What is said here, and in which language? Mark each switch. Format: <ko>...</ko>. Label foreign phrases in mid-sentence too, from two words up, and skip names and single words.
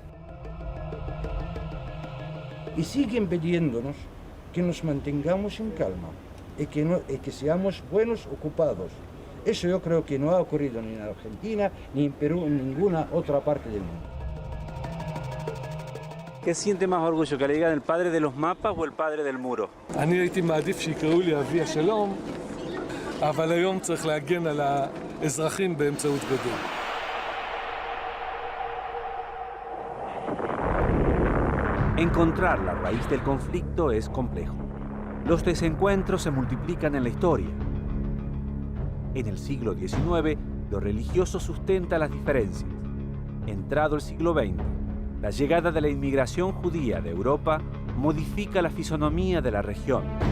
<es>Y siguen pidiéndonos que nos mantengamos en calma y que seamos buenos ocupados. Eso yo creo que no ha ocurrido ni en Argentina, ni en Perú, en ninguna otra parte del mundo. ¿Qué siente más orgullo, que le digan el padre de los mapas o el padre del muro?</es> <he>אני הייתי מעדיף שיקראו לי אבי השלום, אבל היום צריך להגן על האזרחים באמצעות גדר.</he> <es>Encontrar la raíz del conflicto es complejo. Los desencuentros se multiplican en la historia. En el siglo XIX, lo religioso sustenta las diferencias. Entrado el siglo XX, la llegada de la inmigración judía de Europa modifica la fisonomía de la región.</es>